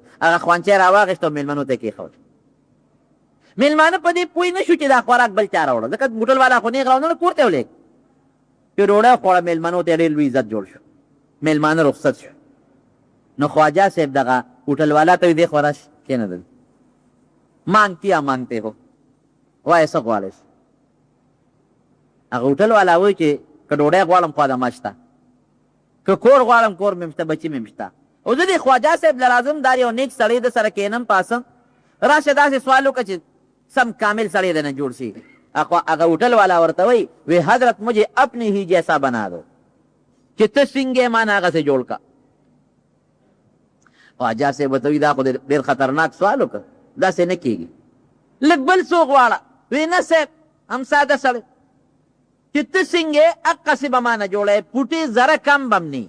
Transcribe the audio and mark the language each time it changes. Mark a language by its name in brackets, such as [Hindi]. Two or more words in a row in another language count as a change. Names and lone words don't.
[Pashto] هغه خوانچه یې راواخېسته او مېلمنو ته یې کېښود. مېلمانه په دې پوه نه شو چې دا خوراک بل چا راوړه، ځکه هوټل والا خو نېغ راونه کور ته یې ولېږ. چې ډوډۍ خوړه، مېلمنو ته یې ډېر لوی عزت جوړ شو، مېلمانه رخصت شو. نو خواجه صاحب دغه هوټل والا ته وایي دې خوا راشي کېنه، [Urdu] مانگتیا مانگتے ہو، [Pashto] وایه څه غواړئ؟ هغه هوټل والا وایي چې که ډوډۍ غواړم خوا د ما شته، که کور غواړم کور مې شته، بچي مې شته. او زه دې خواجه صاحب له لازم دار یو نیک سړی د سره کېنم پاسم، راشه داسې سوال وکړه چې سم کامل سړی د نه جوړ شي. هغه هوټل والا ورته وایي وی حضرت [Urdu] مجھے اپنی ہی جیسا بنا دو، [Pashto] چې ته څنګه ما نه هغسې جوړ کا. خواجه صاحب ورته وایي دا خو ډېر خطرناک سوال وکړه، داسې نه کېږي، لږ بل څوک غواړه. وی نه صاحب هم ساده سړی چې ته څنګه هغسې به ما نه جوړی، پوټې زره کم به هم نی.